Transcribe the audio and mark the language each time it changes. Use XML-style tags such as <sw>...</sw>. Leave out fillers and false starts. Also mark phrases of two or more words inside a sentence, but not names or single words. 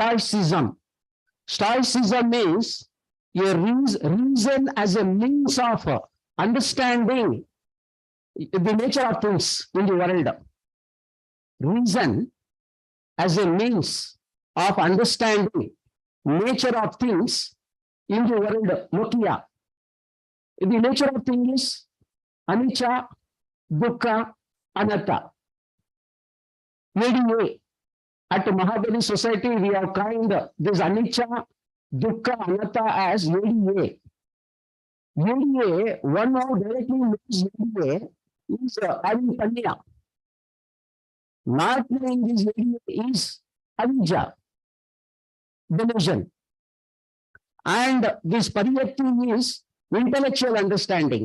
<en>Stoicism means a reason as a means of understanding the nature of things in the world. Reason as a means of understanding nature of things in the world. Lokia. The nature of things is</en> <pi>anicca, dukkha, anatta.</pi> <en>ADA. At Mahabali Society, we have coined this</en> <pi>anicca, dukkha, anatta</pi> <en>as ADA. ADA, one who directly knows ADA is having Panya. Not knowing this ADA is Avijja, delusion. And this Pariyatti is intellectual understanding.</en>